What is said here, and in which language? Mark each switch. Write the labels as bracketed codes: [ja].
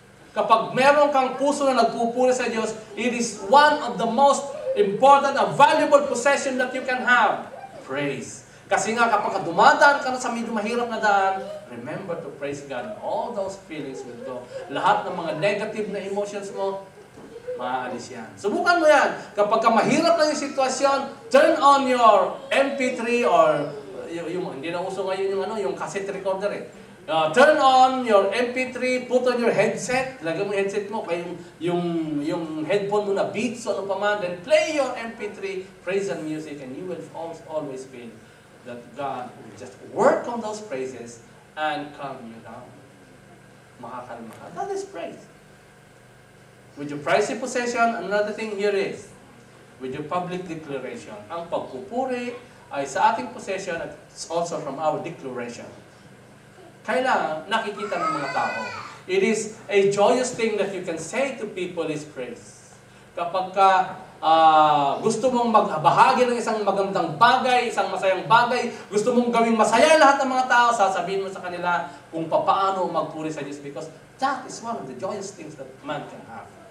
[tl] Kapag meron kang puso na nagpupuri sa Diyos, [en] it is one of the most important and valuable possession that you can have. Praise. [tl] Kasi nga, kapag dumadaan ka na sa medyo mahirap na daan, [en] remember to praise God. All those feelings will go. [tl] Lahat ng mga negative na emotions mo, maaalis yan. Subukan mo yan. Kapag mahirap na yung sitwasyon, [en] turn on your MP3 or [tl] hindi na uso ngayon yung cassette recorder eh. [en] Turn on your MP3, put on your headset, [tl] lagay mo yung headset mo, kaya yung headphone mo na Beats o ano pa man, [en] then play your MP3, praise and music, and you will always feel that God will just work on those praises and calm you down. [tl] Makakalma ka. [en] That is praise. With your pricey possession, another thing here is, with your public declaration. [tl] Ang pagpupuri ay sa ating possession at [en] it's also from our declaration. [tl] Kailangan nakikita ng mga tao. [en] It is a joyous thing that you can say to people is praise. [tl] Kapag gusto mong magbahagi ng isang magandang bagay, isang masayang bagay, gusto mong gawing masaya lahat ng mga tao, sasabihin mo sa kanila kung paano magpuri sa Diyos [en] because that is one of the joyous things that man can have.